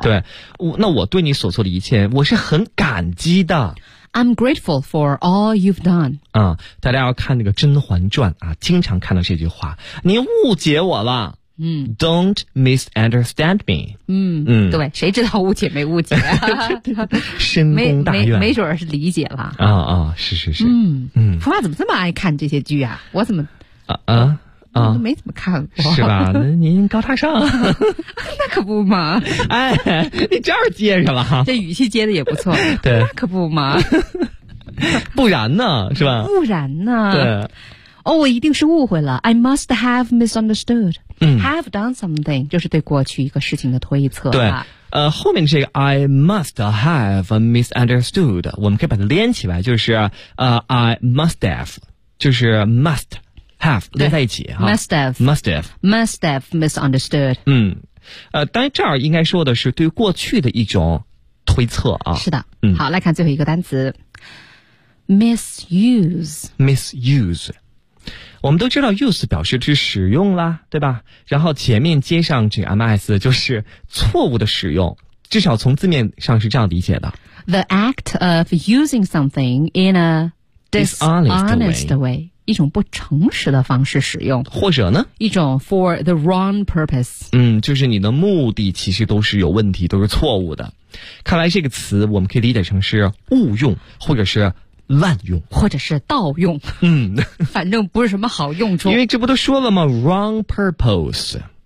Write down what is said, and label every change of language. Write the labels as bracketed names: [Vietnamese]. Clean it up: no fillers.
[Chinese] 对那我对你所做的一切我是很感激的。 [English] I'm grateful for all you've done. [Chinese] 啊、嗯、大家要看那个甄嬛传啊经常看到这句话。你误解我了。嗯 [English] ,don't misunderstand me. [Chinese] 嗯嗯对谁知道误解没误解、啊、深宫大院没准是理解了。啊、哦、啊、哦、是是是。嗯嗯普华怎么这么爱看这些剧啊我怎么。啊啊、嗯、没怎么看过。是吧那您高大上。那可不嘛。哎你这样接上了哈。这语气接的也不错。对。那可不嘛。不然呢是吧不然呢对。哦我一定是误会了。 I must have misunderstood.、嗯、 have done something, 就是对过去一个事情的推测。对。后面这个 I must have misunderstood, 我们可以把它连起来就是 I must have, 就是 must. have 连在一起哈 [English] must have misunderstood [Chinese] 嗯当然这儿应该说的是对过去的一种推测啊是的嗯好来看最后一个单词 misuse 我们都知道 use 表示是使用啦对吧然后前面接上这 ms 就是错误的使用至少从字面上是这样理解的 [English] the act of using something in a dishonest way 一种不诚实的方式使用 [Chinese] 或者呢 [English] 一种 for the wrong purpose [Chinese] 嗯，就是你的目的其实都是有问题都是错误的看来这个词我们可以理解成是误用或者是滥用或者是盗用嗯，反正不是什么好用处因为这不都说了吗 wrong purpose